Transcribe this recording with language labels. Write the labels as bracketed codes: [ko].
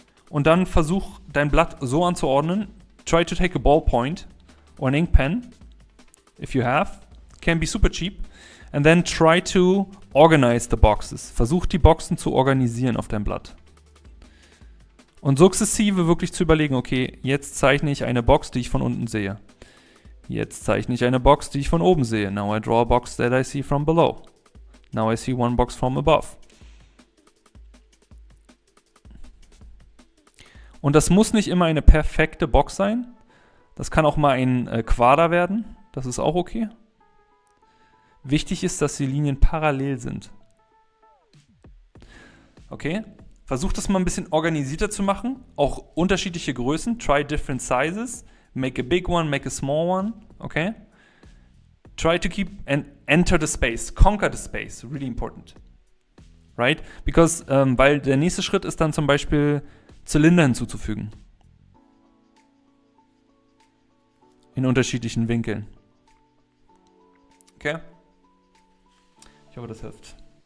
[de] Und dann versuch dein Blatt so anzuordnen. [en] Try to take a ballpoint or an ink pen, if you have. Can be super cheap. And then try to organize the boxes. [de] Versuch die Boxen zu organisieren auf deinem Blatt. Und sukzessive wirklich zu überlegen, okay, jetzt zeichne ich eine Box, die ich von unten sehe. Jetzt zeichne ich eine Box, die ich von oben sehe. [en] Now I draw a box that I see from below. Now I see one box from above. [de] Und das muss nicht immer eine perfekte Box sein. Das kann auch mal ein Quader werden. Das ist auch okay. Wichtig ist, dass die Linien parallel sind. Okay? Versucht das mal ein bisschen organisierter zu machen. Auch unterschiedliche Größen. [en] Try different sizes. Make a big one, make a small one. Okay? Try to keep and enter the space. Conquer the space. Really important. Right? [de] Because, weil der nächste Schritt ist dann zum Beispiel Zylinder hinzuzufügen. In unterschiedlichen Winkeln. Okay? Ich hoffe, das hilft.